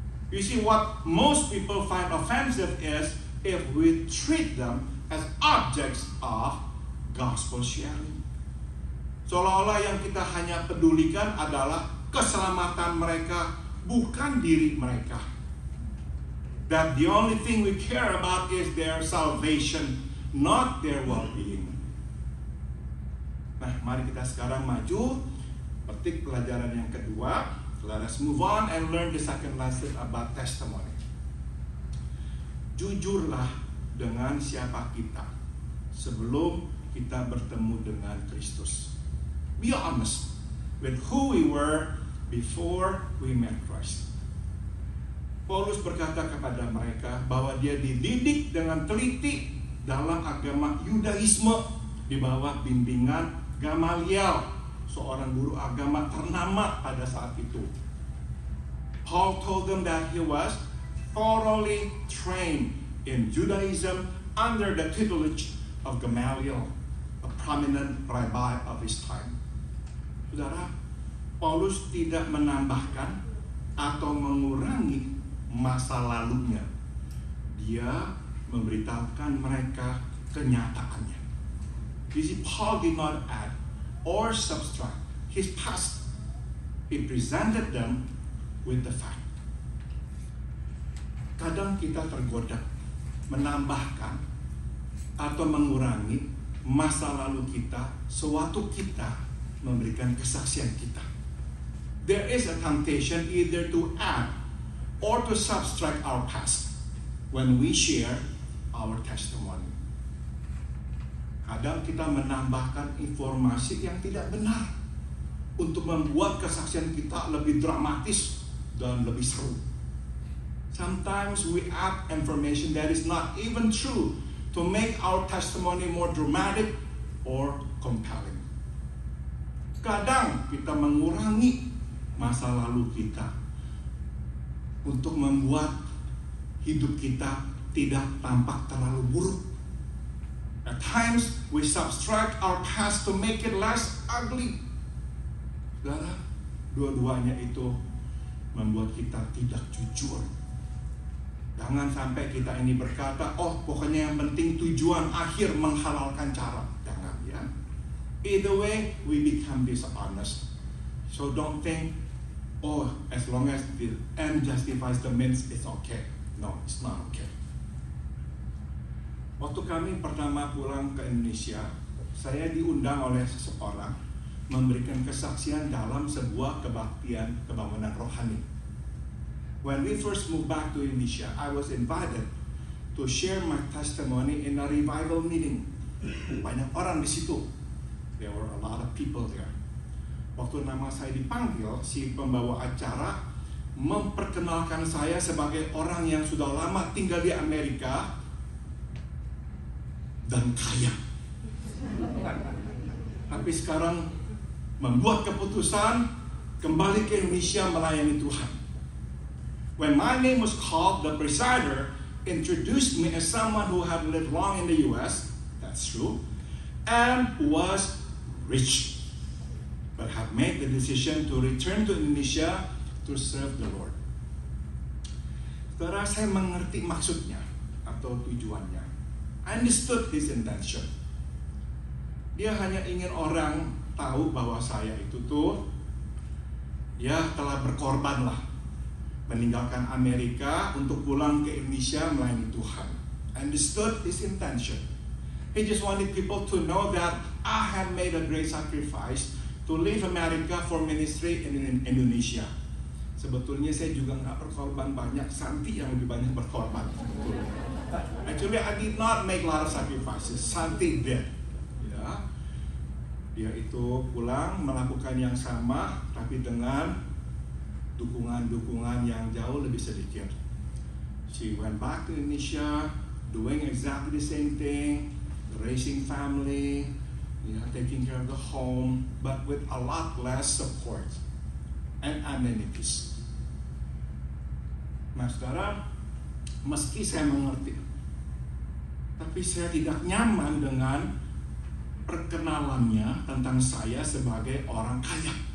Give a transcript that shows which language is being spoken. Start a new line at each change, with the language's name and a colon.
English: You see, what most people find offensive is if we treat them as objects of gospel sharing.
Indonesian: Seolah-olah yang kita hanya pedulikan adalah keselamatan mereka, bukan diri mereka.
English: That the only thing we care about is their salvation, not their well-being.
Indonesian: Nah, mari kita sekarang maju, petik pelajaran yang kedua.
English: Let us move on and learn the second lesson about testimony.
Indonesian: Jujurlah dengan siapa kita sebelum kita bertemu dengan Kristus.
English: Be honest with who we were before we met Christ.
Indonesian: Paulus berkata kepada mereka bahwa dia dididik dengan teliti dalam agama Yudaisme di bawah bimbingan Gamaliel, seorang guru agama ternama pada saat itu.
English: Paul told them that he was thoroughly trained in Judaism under the tutelage of Gamaliel, a prominent rabbi of his time.
Indonesian: Saudara, Paulus tidak menambahkan atau mengurangi masa lalunya. Dia memberitahukan mereka kenyataannya.
English: You see, Paul did not add or subtract his past. He presented them with the fact.
Indonesian: Kadang kita tergoda menambahkan atau mengurangi masa lalu kita sewaktu kita memberikan kesaksian kita.
English: There is a temptation either to add or to subtract our past when we share our testimony.
Indonesian: Kadang kita menambahkan informasi yang tidak benar untuk membuat kesaksian kita lebih dramatis dan lebih seru.
English: Sometimes we add information that is not even true to make our testimony more dramatic or compelling.
Indonesian: Kadang kita mengurangi masa lalu kita untuk membuat hidup kita tidak tampak terlalu buruk.
English: At times, we subtract our past to make it less ugly.
Indonesian: Saudara, dua-duanya itu membuat kita tidak jujur. Jangan sampai kita ini berkata, oh pokoknya yang penting tujuan akhir menghalalkan cara. Jangan ya.
English: Either way, we become dishonest. So don't think, oh as long as the end justifies the means, it's okay. No, it's not okay.
Indonesian: Waktu kami pertama pulang ke Indonesia, saya diundang oleh seseorang memberikan kesaksian dalam sebuah kebaktian kebangunan rohani.
English: When we first moved back to Indonesia, I was invited to share my testimony in a revival meeting.
Indonesian: Banyak orang di situ.
English: There were a lot of people there.
Indonesian: Waktu nama saya dipanggil, si pembawa acara memperkenalkan saya sebagai orang yang sudah lama tinggal di Amerika dan kaya. Tapi sekarang membuat keputusan kembali ke Indonesia melayani Tuhan.
English: When my name was called, the presider introduced me as someone who had lived long in the US, that's true, and was rich, but had made the decision to return to Indonesia to serve the Lord.
Indonesian: Saudara, saya mengerti maksudnya atau tujuannya.
English: I understood his intention.
Indonesian: Dia hanya ingin orang tahu bahwa saya itu tuh ya telah berkorban lah, meninggalkan Amerika untuk pulang ke Indonesia melayani Tuhan.
English: I understood his intention. He just wanted people to know that I have made a great sacrifice to leave America for ministry in Indonesia.
Indonesian: Sebetulnya saya juga nggak berkorban banyak, Santi yang lebih banyak berkorban.
English: Actually, I did not make a lot of sacrifices. Santi did.
Indonesian: Ya, dia itu pulang melakukan yang sama, tapi dengan dukungan-dukungan yang jauh lebih sedikit.
English: She went back to Indonesia, doing exactly the same thing, raising family, taking care of the home, but with a lot less support and amenities.
Indonesian: Nah, saudara, meski saya mengerti, tapi saya tidak nyaman dengan perkenalannya tentang saya sebagai orang kaya.